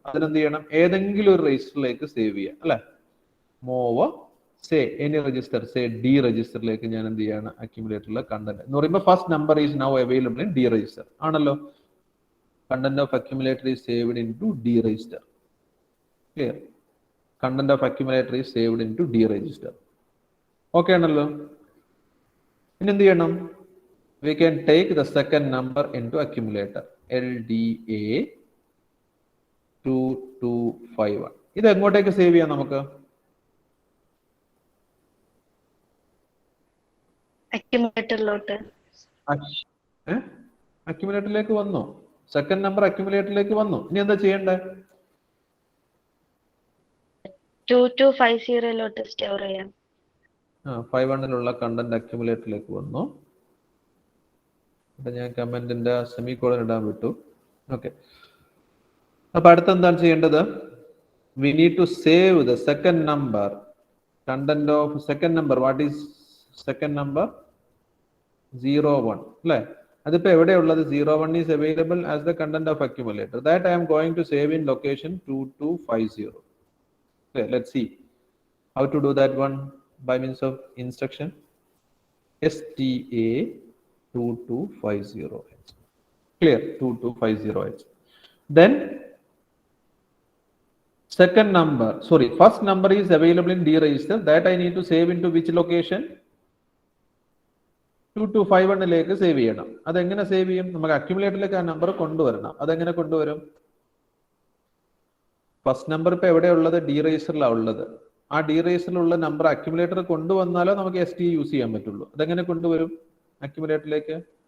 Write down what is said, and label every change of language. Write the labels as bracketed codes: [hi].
[ml] അതിനെന്ത് ചെയ്യണം, ഏതെങ്കിലും ഒരു രജിസ്റ്ററിലേക്ക് സേവ് ചെയ്യാം അല്ലെ. Move say any register, say D രജിസ്റ്ററിലേക്ക് ഞാൻ എന്ത് ചെയ്യാണ്, അക്യുമുലേറ്ററിലെ കണ്ടന്റ് എന്ന് പറയുമ്പോൾ [en] first number is now available in the register [ml] ആണല്ലോ. [en] Content of accumulator is saved into the register. Clear? Content of accumulator is saved into the register. [ml] Okay ആണല്ലോ. ഇനി എന്ത് ചെയ്യണം, [en] we can take the second number into accumulator, LDA 2251. [ml] ഇത് എങ്ങോട്ടേക്ക് save ചെയ്യാം നമുക്ക്, അക്യുമുലേറ്ററിലോട്ട്. അക്യുമുലേറ്ററിലേക്ക് വന്നു. Second number അക്യുമുലേറ്ററിലേക്ക് വന്നു. ഇനി എന്താ ചെയ്യണ്ടേ, 2250 സ്റ്റോർ ചെയ്യാം. 51 കണ്ടന്റ് അക്യുമുലേറ്ററിലേക്ക് വന്നു. ഇവിടെ ഞാൻ കമന്റിന്റെ സെമികോളൻ ഇടാൻ വിട്ടു. ഓക്കെ. അപ്പൊ അടുത്ത എന്താണ് ചെയ്യേണ്ടത്, [en] we need to save the second number, content of second number. What is second number? 01 അല്ലേ. [ml] അതിപ്പോ എവിടെയുള്ളത്, [en] 01 is available as the content of accumulator. That I am going to save in location 2250. Okay, let's see how to do that one by means of instruction STA 2250H. Clear? 2250H. Then second number, sorry, first number is available in D register. That I need to save into which location? [ml] 2251 save ചെയ്യണം. അതെങ്ങനെ save ചെയ്യും, നമുക്ക് അക്യുമുലേറ്ററിലേക്ക് ആ number കൊണ്ടുവരണം. അതെങ്ങനെ കൊണ്ടുവരും, first number ഇപ്പൊ എവിടെയുള്ളത്, D രജിസ്റ്ററിലാണ് ഉള്ളത്. ആ ഡി രജിസ്റ്ററിലുള്ള നമ്പർ അക്യുമുലേറ്റർ കൊണ്ടുവന്നാലോ നമുക്ക് ST യൂസ് ചെയ്യാൻ പറ്റുള്ളൂ. അതെങ്ങനെ കൊണ്ടുവരും അക്യുമുലേറ്ററിലേക്ക്?